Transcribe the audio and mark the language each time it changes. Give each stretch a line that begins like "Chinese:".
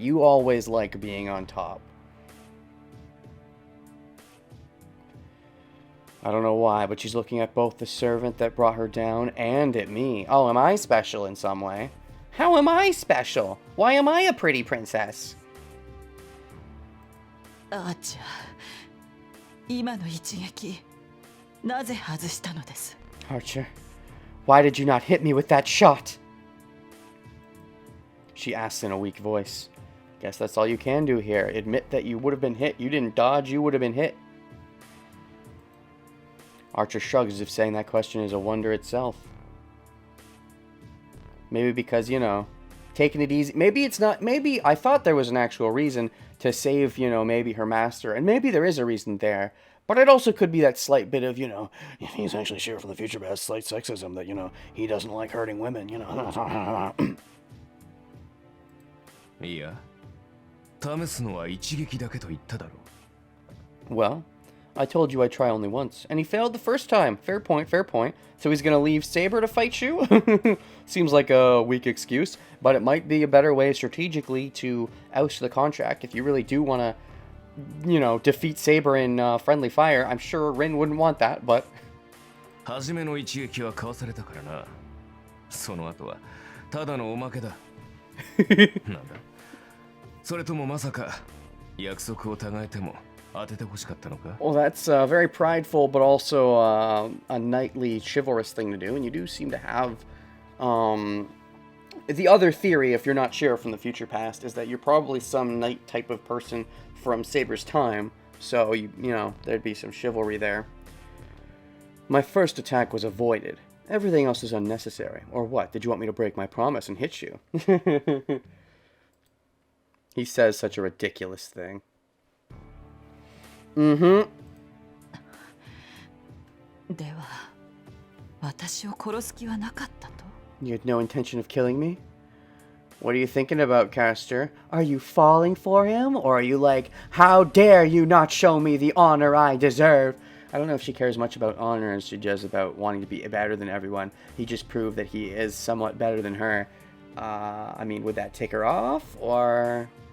English: You always like being on top. I don't know why, but she's looking at both the servant that brought her down and at me. Oh, am I special in some way? How am I special? Why am I a pretty princess?
Japanese: あーちゃん、今の一撃、なぜ外したのです？
English: Archer, why did you not hit me with that shot? She asks in a weak voice. Guess that's all you can do here. Admit that you would have been hit. You didn't dodge, you would have been hit. Archer shrugs as if saying that question is a wonder itself. Maybe because, you know, taking it easy. Maybe it's not. Maybe I thought there was an actual reason to save, you know, maybe her master. And maybe there is a reason there. But it also could be that slight bit of, you know, he's actually sure from the future, but has slight sexism that, you know, he doesn't like hurting women, you know.
Japanese: いや、試すのは一撃だけと言っただろう。
English: Well, I told you I'd try only once, and he failed the first time. Fair point, fair point. So he's gonna leave Saber to fight you? Seems like a weak excuse, but it might be a better way strategically to oust the contract. If you really do want to, you know, defeat Saber in friendly fire, I'm sure Rin wouldn't want that, but...
Japanese: 初めの一撃はかわされたからな。その後はただのおまけだ。なんだ。それともまさか約束を違えても当てて欲しかったのか?
English: Well, that's very prideful, but also a knightly, chivalrous thing to do, and you do seem to have the other theory, if you're not sure from the future past, is that you're probably some knight type of person from Saber's time, so you know there'd be some chivalry there. My first attack was avoided. Everything else is unnecessary. Or what? Did you want me to break my promise and hit you? He says such a ridiculous thing. Mm-hmm.
Japanese: では、私を殺す気はなかったと?
English: You had no intention of killing me? What are you thinking about, Caster? Are you falling for him? Or are you like, how dare you not show me the honor I deserve? I don't know if she cares much about honor as she does about wanting to be better than everyone. He just proved that he is somewhat better than her. I mean, would that take her off? Or...